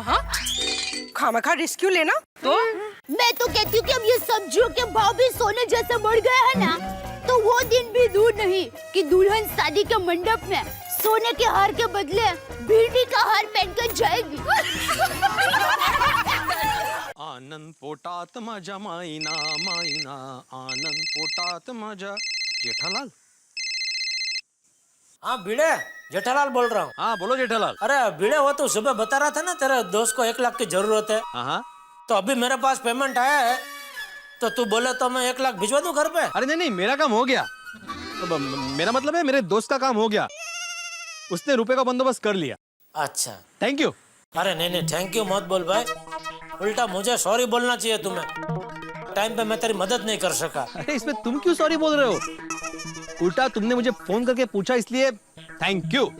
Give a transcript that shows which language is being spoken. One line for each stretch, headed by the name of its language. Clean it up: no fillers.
Hindi: हाँ खामखा रिस्क लेना। तो मैं तो कहती हूँ कि अब ये सब्जियों के भाव भी सोने जैसे बढ़ गए हैं ना, तो वो दिन भी दूर नहीं कि दुल्हन शादी के मंडप में सोने के हार के बदले भिंडी का हार पहनकर जाएगी।
Marathi: आनंद पोटात माझ्या माईना माईना, आनंद पोटात माझ्या।
Hindi: जेठालाल? हाँ भिड़े, जेठालाल बोल रहा हूँ। हाँ बोलो जेठालाल। अरे भिड़े, वो तो सुबह बता रहा था ना तेरे दोस्त को 1,00,000 की जरूरत है। हाँ तो अभी मेरे पास पेमेंट आया है, तो तू बोले तो मैं 1 लाख भिजवा दूं घर पे? अरे नहीं नहीं, मेरा काम हो गया। अब मेरा मतलब है मेरे दोस्त का काम हो गया, उसने रुपए का बंदोबस्त कर लिया। अच्छा,
English: Thank you.
Hindi: अरे नहीं नहीं, थैंक यू मत बोल भाई, उल्टा मुझे सॉरी बोलना चाहिए तुम्हें। टाइम पे मैं तेरी मदद नहीं कर सका। अरे इसमें तुम क्यों सॉरी बोल रहे हो? उल्टा तुमने मुझे फोन करके पूछा इसलिए थैंक यू।